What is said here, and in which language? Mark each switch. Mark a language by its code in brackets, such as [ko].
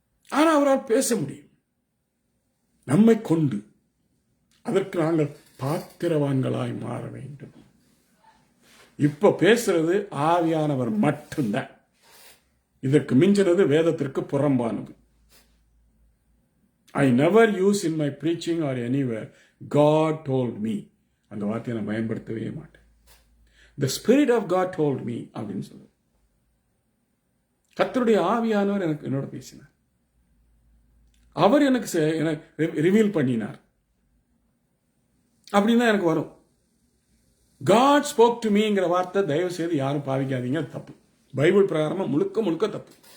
[ta] ஆனா அவரால் பேச முடியும் நம்மை கொண்டு. அதற்கு நாங்கள் பாத்திரவான்களாய் மாற வேண்டும். இப்ப பேசுறது ஆவியானவர் மட்டும்தான். இதற்கு மிஞ்சினது வேதத்திற்கு புறம்பானது. [en] I never use in my preaching or anywhere God told me. [ta] அந்த வார்த்தையை நான் பயன்படுத்தவே மாட்டேன். [en] The Spirit of God told me [ta] அப்படின்னு சொல்லுது. கர்த்தருடைய ஆவியானவர் என்னோட பேசினார். அவர் எனக்கு ரிவீல் பண்ணினார் அப்படின்னா எனக்கு வரும். [en] God spoke to [ta] meங்கிற வார்த்தை தயவு செய்து யாரும் பாவிக்காதீங்க, தப்பு. பைபிள் பிரகாரமா முழுக்க தப்பு.